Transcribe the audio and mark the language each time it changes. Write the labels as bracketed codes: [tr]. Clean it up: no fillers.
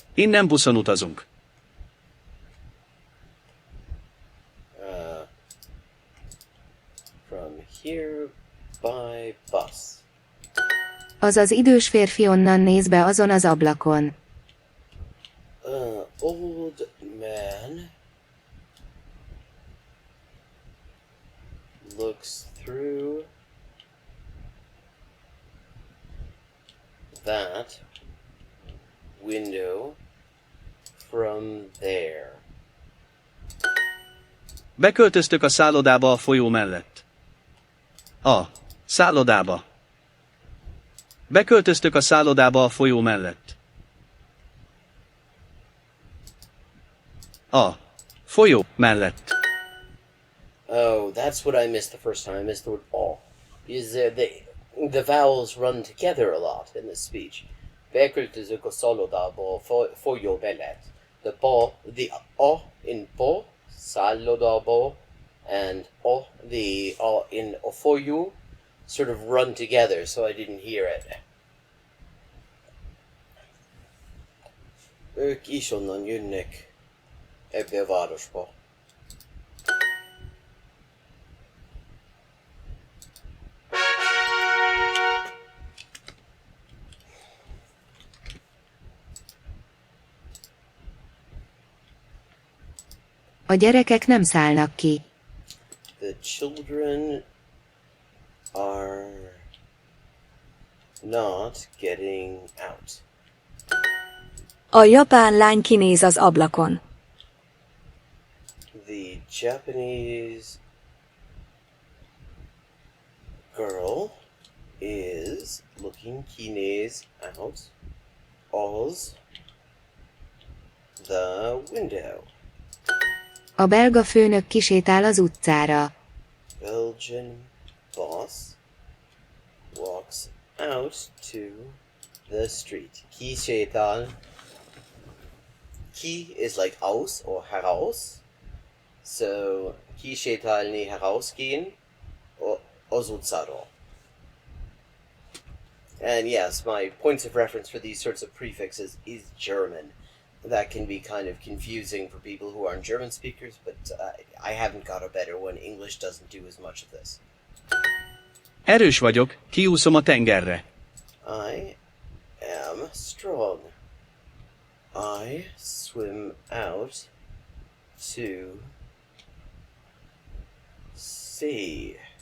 [hu] Innen buszon utazunk. [en] From here by bus. [hu] Az az idős férfi onnan néz be azon az ablakon. [en] Old man looks through that window from there. [hu] Beköltöztök a szállodába a folyó mellett. A szállodába. Beköltöztök a szállodába a folyó mellett. A folyó mellett. [en] Oh, that's what I missed the first time. I missed the word all. Because the vowels run together a lot in this speech. [hu] Bekültözök solo dabo folyó mellett. [en] The o in po, salo dabo, and o, the o in ofoyu sort of run together, so I didn't hear it. [hu] Ők is onnan jönnek ebbe a városba. A gyerekek nem szállnak ki. [en] The children are not getting out. [hu] A japán lány kinéz az ablakon. [en] The Japanese girl is looking kines out of the window. [hu] A belga főnök kisétál az utcára. [en] Belgian boss walks out to the street. [hu] Ki sétál. [en] Ki is like aus or heraus. [hu] So ki sétálni herausgehen az utcáról. [en] And yes, my points of reference for these sorts of prefixes is German. That can be kind of confusing for people who aren't German speakers, but I haven't got a better one. English doesn't do as much of this. [hu] Erős vagyok, kiúszom a tengerre. [en] I am strong. I swim out to sea.